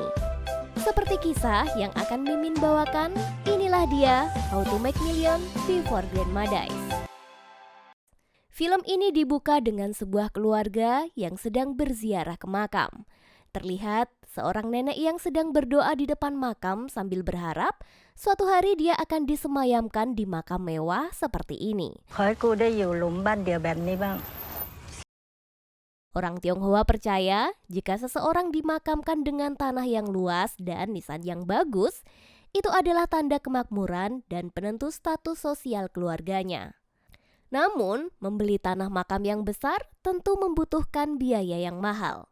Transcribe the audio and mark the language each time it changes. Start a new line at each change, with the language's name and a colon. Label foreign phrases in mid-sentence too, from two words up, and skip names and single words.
Indonesian: Seperti kisah yang akan Mimin bawakan, inilah dia How to Make Million Before Grandma Dies. Film ini dibuka dengan sebuah keluarga yang sedang berziarah ke makam. Terlihat seorang nenek yang sedang berdoa di depan makam sambil berharap suatu hari dia akan disemayamkan di makam mewah seperti ini.
Thai: ขอให้กูได้อยู่หลุมบ้านเดี่ยวแบบนี้บ้าง
Indonesian: Orang Tionghoa percaya jika seseorang dimakamkan dengan tanah yang luas dan nisan yang bagus, itu adalah tanda kemakmuran dan penentu status sosial keluarganya. Namun, membeli tanah makam yang besar tentu membutuhkan biaya yang mahal.